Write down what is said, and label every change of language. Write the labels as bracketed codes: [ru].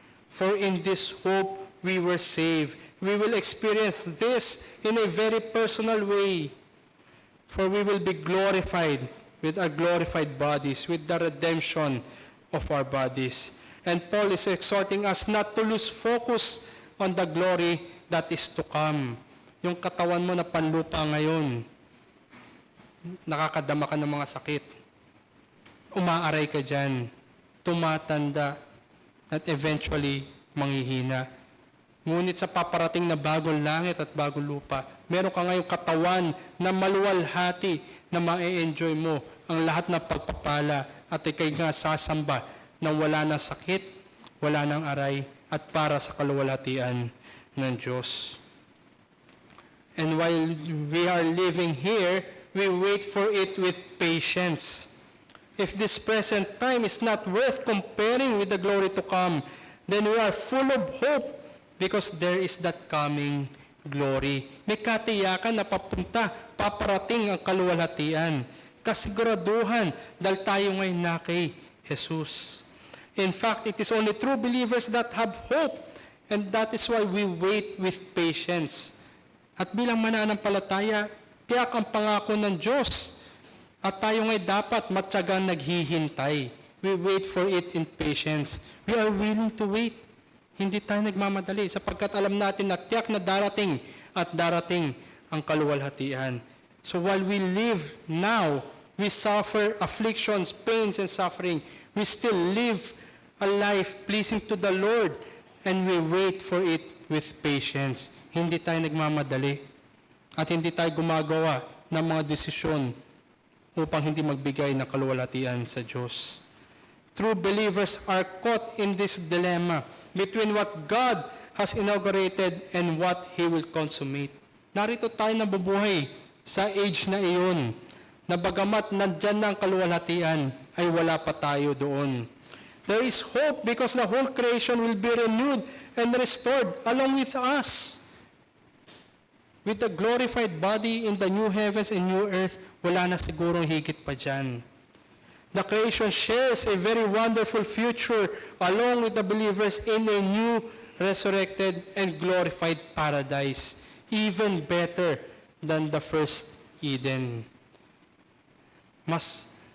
[en] For in this hope we were saved. We will experience this in a very personal way. For we will be glorified with our glorified bodies, with the redemption of our bodies. And Paul is exhorting us not to lose focus on the glory that is to come. [tl] Yung katawan mo na panlupa ngayon, nakakadama ka ng mga sakit. Umaaray ka dyan, tumatanda, at eventually manghihina. Ngunit sa paparating na bagong langit at bagong lupa, meron ka ngayong katawan na maluwalhati na ma-enjoy mo ang lahat ng pagpapala at ikay nga sasamba nang wala ng sakit, wala ng aray, at para sa kaluwalhatian ng Diyos. [en] And while we are living here, we wait for it with patience. If this present time is not worth comparing with the glory to come, then we are full of hope because there is that coming glory. [tl] May katiyakan na paparating ang kaluwalhatian. Kasiguraduhan dahil tayo ngayon na kay Jesus. [en] In fact, it is only true believers that have hope, and that is why we wait with patience. [tl] At bilang mananampalataya, tiyak ang pangako ng Diyos. At tayo ngayon dapat matyagang naghihintay. [en] We wait for it in patience. We are willing to wait. [tl] Hindi tayo nagmamadali sapagkat alam natin na tiyak na darating at darating ang kaluwalhatian. [en] So while we live now, we suffer afflictions, pains, and suffering. We still live a life pleasing to the Lord, and we wait for it with patience. [tl] Hindi tayo nagmamadali at hindi tayo gumagawa ng mga desisyon upang hindi magbigay ng kaluwalhatian sa Diyos. [en] True believers are caught in this dilemma between what God has inaugurated and what He will consummate. [tl] Narito tayo nabubuhay sa age na iyon, na bagamat nandyan na ang kaluwalhatian, ay wala pa tayo doon. [en] There is hope because the whole creation will be renewed and restored along with us. With the glorified body in the new heavens and new earth, [tl] wala na sigurong higit pa dyan. [en] The creation shares a very wonderful future along with the believers in a new, resurrected, and glorified paradise, even better than the first Eden. Mas